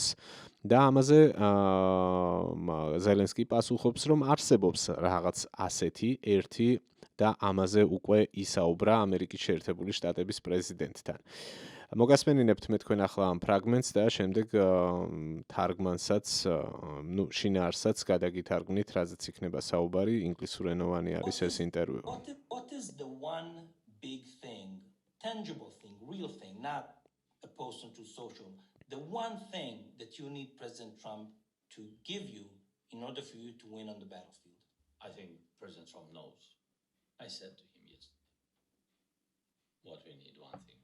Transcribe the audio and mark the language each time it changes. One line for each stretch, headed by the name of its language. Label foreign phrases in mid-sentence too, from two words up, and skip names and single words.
Georgian: და ამაზე ზელენსკი პასუხობს, რომ არსებობს რაღაც ასეთი ერთი და ამაზე უკვე ისაუბრა ამერიკის შეერთებული შტატების პრეზიდენტთან. მოგასმენინებთ მე თქვენ ახლა ამ ფრაგმენტს და შემდეგ თარგმანსაც, შინაარსაც გადაგითარგმნით, რაზეც იქნება საუბარი, ინგლისურენოვანი არის ეს ინტერვიუ.
English: What is the one big thing, tangible thing, real thing, not a post onto social, the one thing that you need President Trump to give you in order for you to win on the battlefield? I think President Trump knows. I said to him yesterday, what we need, one thing.